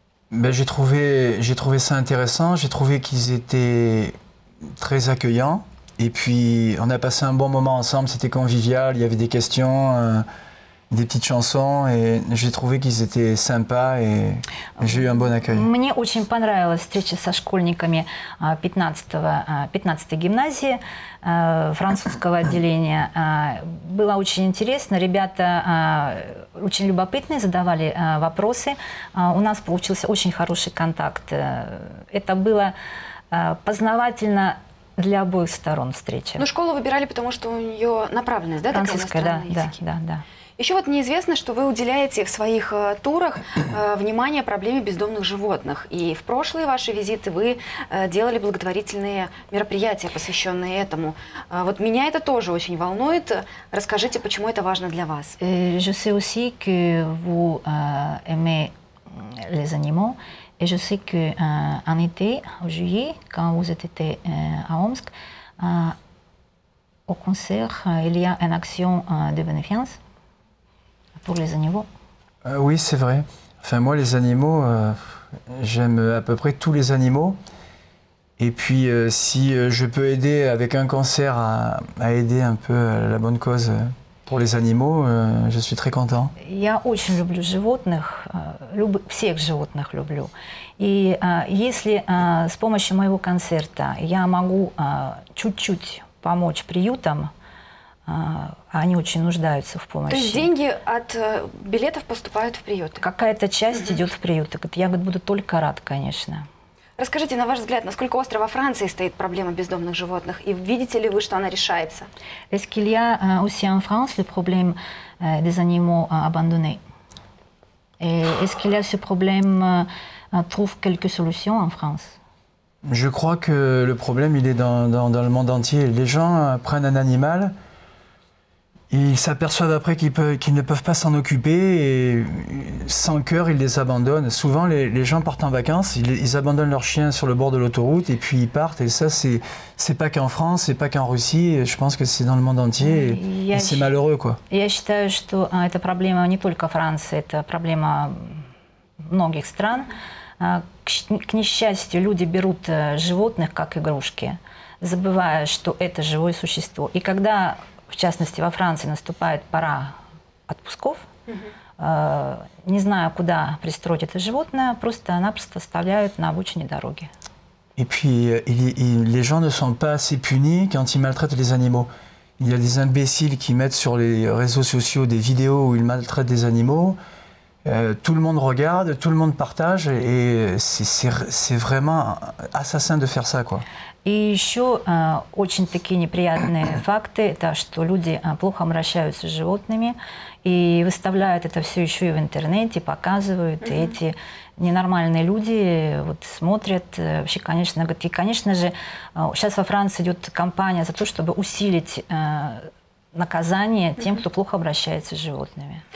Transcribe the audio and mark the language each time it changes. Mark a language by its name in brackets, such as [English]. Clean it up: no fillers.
[French] Ben, j'ai trouvé ça intéressant. J'ai trouvé qu'ils étaient très accueillants. Et puis, on a passé un bon moment ensemble, c'était convivial, il y avait des questions. des petites chansons et j'ai trouvé qu'ils étaient sympas et j'ai eu un bon accueil. [Russian] Мне очень понравилась встреча со школьниками 15-й гимназии французского отделения. Было очень интересно. Ребята очень любопытные, задавали вопросы. У нас получился очень хороший контакт. Это было познавательно для обоих сторон встреча. Ну, школу выбирали, потому что у нее направленность, да, такая Французская, да, иностранные языки? да. Еще вот мне известно, что вы уделяете в своих турах внимание проблеме бездомных животных. И в прошлые ваши визиты вы делали благотворительные мероприятия, посвященные этому. Вот меня это тоже очень волнует. Расскажите, почему это важно для вас? [French] Je sais aussi que vous aimez les animaux. Et je sais qu'en été, en juillet, quand vous étiez à Omsk, au concert, il y a une action de bénéfice pour les animaux. Oui, c'est vrai. Enfin, moi, les animaux, j'aime à peu près tous les animaux. Et puis, si je peux aider avec un concert à aider un peu la bonne cause pour les animaux, je suis très content. [Russian] Я очень люблю животных, всех животных люблю. И если с помощью моего концерта я могу чуть-чуть помочь приютам, они очень нуждаются в помощи. То есть деньги от билетов поступают в приюты? Какая-то часть идет в приюты. Я буду только рад, конечно. Расскажите, на ваш взгляд, насколько остро во Франции стоит проблема бездомных животных? И видите ли вы, что она решается? [French] Est-ce qu'il y a aussi en France le problème des animaux abandonnés? Et est-ce qu'il y a ce problème, trouve quelques solutions en France? Je crois que le problème, il est dans le monde entier. Les gens prennent un animal, ils s'aperçoivent après qu'ils ne peuvent pas s'en occuper et sans cœur, ils les abandonnent. Souvent, les gens partent en vacances, ils abandonnent leurs chiens sur le bord de l'autoroute et puis ils partent. Et ça, c'est pas qu'en France, c'est pas qu'en Russie. Je pense que c'est dans le monde entier et c'est malheureux, quoi. [Russian] Я считаю, что это проблема не только Франции, это проблема многих стран. К несчастью, люди берут животных как игрушки, забывая, что это живое существо. И когда, в частности, во Франции наступает пора отпусков, не знаю, куда пристроить это животное, просто-напросто оставляют на обочине дороги. [French] Et puis, les gens ne sont pas assez punis quand ils maltraitent les animaux. Il y a des imbéciles qui mettent sur les réseaux sociaux des vidéos où ils maltraitent des animaux. Tout le monde regarde, tout le monde partage, et c'est vraiment assassin de faire ça, quoi. [Russian] И еще очень такие неприятные факты, это что люди плохо обращаются с животными и выставляют это все еще и в интернете, показывают. И эти ненормальные люди вот смотрят, вообще, конечно, говорят. И, конечно же, сейчас во Франции идет кампания за то, чтобы усилить наказание тем, кто плохо обращается с животными.